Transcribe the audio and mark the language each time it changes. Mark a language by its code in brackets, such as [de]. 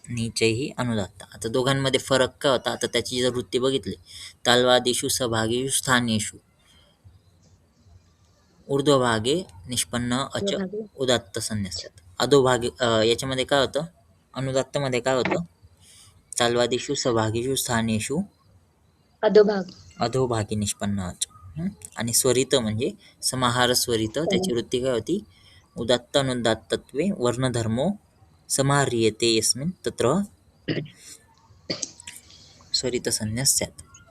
[sa] नीचैही अनुदात्त. [mr] आता दोघांमध्ये फरक काय होता? आता त्याची जर वृत्ती बघितली, [sa] तालवादिषु सभागेषु स्थानेषु ऊर्ध्वभागे निष्पन्न अच उदात्त संज्ञा [mr] असतात. अधोभागे याच्यामध्ये काय होतं? अनुदात्तमध्ये काय होतं? [sa] तालवादिषु सभागेषु स्थानेषु [mr] अधोभाग. अधोभागी निष्पन्न अच. आणि स्वरित म्हणजे समाहार स्वरित. त्याची वृत्ती काय होती? [sa] उदात्त अनुदात्तत्वे वर्णधर्मो समाह्रियते यस्मिन् तत्र स्वरित संज्ञा स्यात्.